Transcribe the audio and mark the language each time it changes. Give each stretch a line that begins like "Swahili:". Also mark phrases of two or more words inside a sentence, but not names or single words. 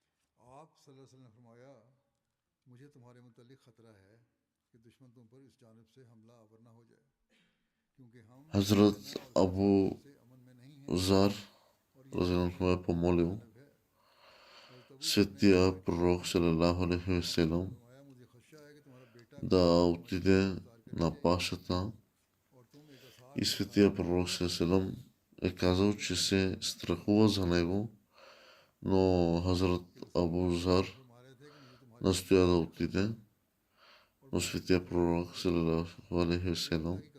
Bulgarian: Хазрат Абу Зар разиянху е помолил светия пророк
Arabic: صلى الله عليه وسلم
Bulgarian: да отиде на пашата и светия пророк
Arabic: صلى الله عليه وسلم
Bulgarian: е казал, че се страхува за него, но Хазрат Абу Зар настоя да отиде, но светия пророк
Arabic: صلى الله عليه وسلم